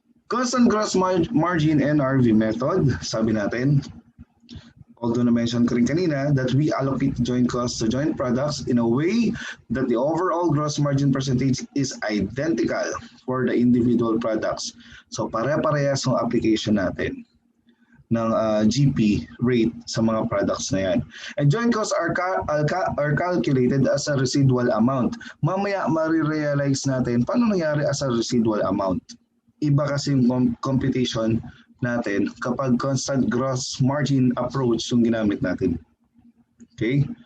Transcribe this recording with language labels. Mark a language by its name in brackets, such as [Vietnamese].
[English] Constant gross margin NRV method, [Filipino] sabi natin, [English] although na-mention ko rin kanina, that we allocate joint costs to joint products in a way that the overall gross margin percentage is identical for the individual products. [Filipino] So pare-parehas ang application natin ng GP rate sa mga products na yan. [English] And joint costs are calculated as a residual amount. [Filipino] Mamaya marirealize natin paano nangyari as a residual amount. Iba kasi yung computation natin kapag constant gross margin approach yung ginamit natin. Okay?